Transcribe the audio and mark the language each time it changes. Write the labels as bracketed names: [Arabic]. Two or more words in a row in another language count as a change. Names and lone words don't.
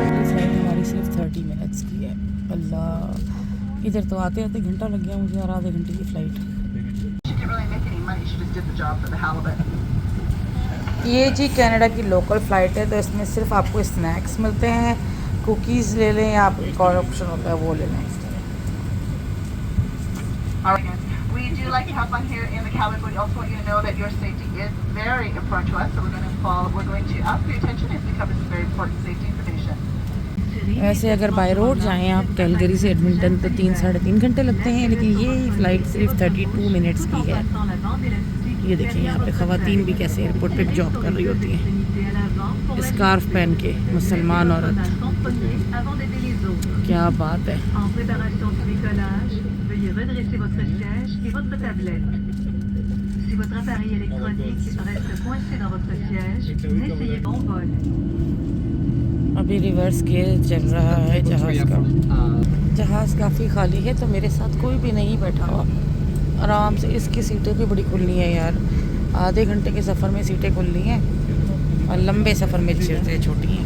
[Urdu] یہ فلائٹ ہماری صرف 30 منٹس کی ہے۔ اللہ، ادھر تو آتے آتے گھنٹا لگ گیا مجھے اور آدھے گھنٹے کی فلائٹ. یہ جی کینیڈا کی [English] local flight [Urdu] ہے، تو اس میں صرف آپ کو سنیکس ملتے ہیں. کوکیز لے لیں یا آپ ایک اور آپشن ہوتا ہے وہ لے لیں. [English] We do like to have fun here in the cabin, but we also want you to know that your safety is very important to us. So we're going to ask for your attention as we cover some very important safety information. [Urdu] ویسے اگر [English] by road [Urdu] جائیں آپ کیلگری سے ایڈمنٹن تو 3-3.5 گھنٹے لگتے ہیں، لیکن یہ فلائٹ صرف 32 منٹس کی ہے. یہ دیکھیے یہاں پہ خواتین بھی کیسے ایئرپورٹ پہ جاب کر رہی ہوتی ہیں، اسکارف پہن کے، مسلمان عورت. کیا بات ہے. [French] Veuillez redresser votre siège et votre tablette. Si votre appareil électronique reste coincé dans votre siège, n'essayez pas en vol. [Urdu] ابھی [English] reverse gear [Urdu] چل رہا ہے جہاز کا. جہاز کافی خالی ہے، تو میرے ساتھ کوئی بھی نہیں بیٹھا ہوا. آرام سے اس کی سیٹیں بھی بڑی کھلی ہیں یار. آدھے گھنٹے کے سفر میں سیٹیں کھلی ہیں اور لمبے سفر میں سیٹیں چھوٹی ہیں.